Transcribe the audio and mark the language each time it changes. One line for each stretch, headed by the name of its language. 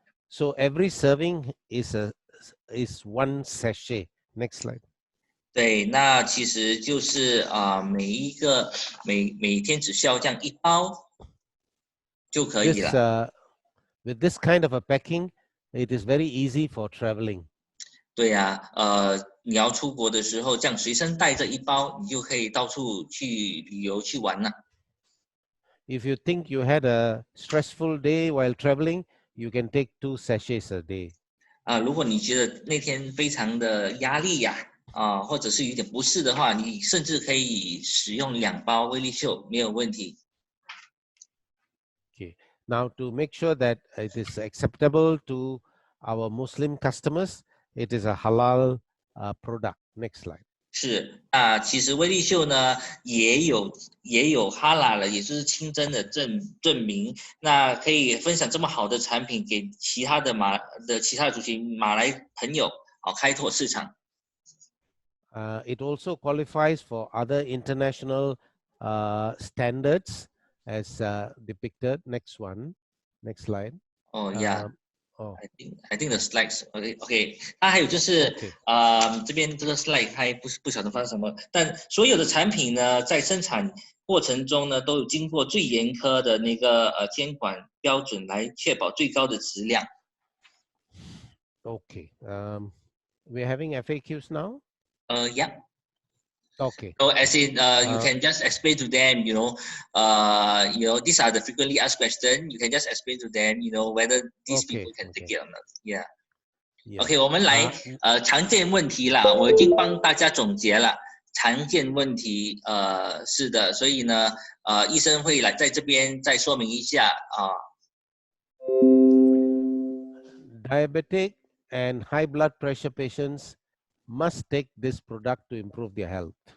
English: So every serving is one sachet. Next slide.
Chinese: 对，那其实就是每天只需要这样一包就可以了。
English: With this kind of a packing, it is very easy for traveling.
Chinese: 对呀，你要出国的时候，这样随身带着一包，你就可以到处去旅游去玩了。
English: If you think you had a stressful day while traveling, you can take 2 sachets a day.
Chinese: 如果你觉得那天非常的压力呀，或者是有点不适的话，你甚至可以使用2包威力秀，没有问题。
English: Okay. Now, to make sure that it is acceptable to our Muslim customers, it is a halal product. Next slide.
Chinese: 是其实威力秀呢也有哈拉了，也就是清真的证明。那可以分享这么好的产品给其他的族群马来朋友，开拓市场。
English: It also qualifies for other international standards as depicted. Next one. Next slide. Oh, yeah. I think the slides.
Chinese: OK， 它还有就是这边这个 slide 它不晓得发生什么，但所有的产品呢，在生产过程中呢，都有经过最严苛的那个监管标准来确保最高的质量。
English: Okay. We're having FAQs now. Yeah. Okay. So as in, you can just explain to them, these are the frequently asked questions. You can just explain to them, whether these people can take it or not. Yeah.
Chinese: OK， 我们来常见问题啦，我已经帮大家总结了。常见问题，是的，所以呢，医生会来在这边再说明一下啊。
English: Diabetic and high blood pressure patients must take this product to improve their health.